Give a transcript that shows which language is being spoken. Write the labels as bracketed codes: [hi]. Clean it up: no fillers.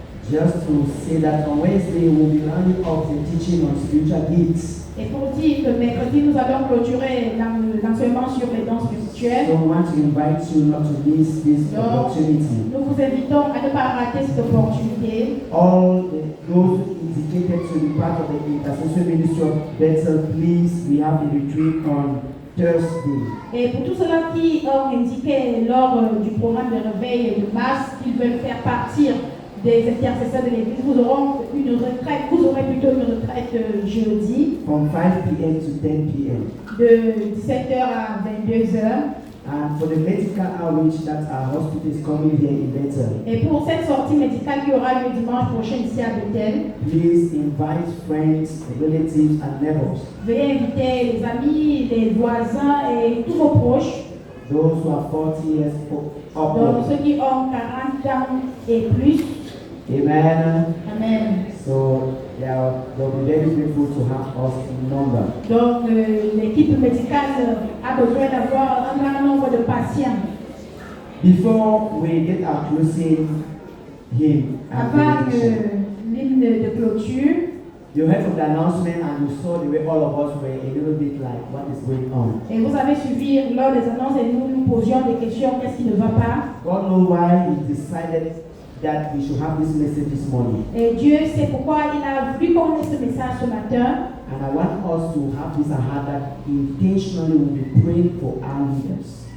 [en] Just to say that on Wednesday we'll be rounding up the teaching on spiritual gifts. [fr] Et pour dire que mercredi, nous allons clôturer l'enseignement sur les dons spirituels. [en] So I want to invite you not to miss this opportunity. [fr] Nous vous invitons à ne pas rater cette opportunité. [en] All those indicated to be part of the intercession ministry of Bethel, please, we have the retreat on Thursday. [fr] Et pour tous ceux qui ont indiqué lors du programme de réveil de mars qu'ils veulent faire partir des intercesseurs de l'église, vous aurez plutôt une retraite jeudi. [en] From 5 p.m. to 10 p.m. [fr] De 17h à 22h. [en] And for the medical outreach that our hospital is coming here in Bethel. [fr] Et pour cette sortie médicale qui aura lieu dimanche prochain ici à Bethel, [en] please invite friends, relatives and neighbors. [fr] Veuillez inviter les amis, les voisins et tous vos proches. [en] Those who are 40 years [fr] Donc [en] old. [fr] ceux qui ont 40 ans et plus. [en] Amen. Amen. So they'll be very grateful to have us in number. [fr] Donc l'équipe médicale a besoin d'avoir un grand nombre de patients. [en] Before we get our closing hymn and [fr] Avant [en] benediction, [fr] l'hymne de clôture, [en] you heard from the announcement and you saw the way all of us were a little bit like, what is going on? [fr] et vous avez suivi lors des annonces et nous nous posions des questions, qu'est-ce qui ne va pas? [en] God knows why He decided that we should have this message this morning. [fr] Et Dieu sait pourquoi il a voulu qu'on ait ce message ce matin. [en] And I want us to have this heart that intentionally we'll be praying for our leaders.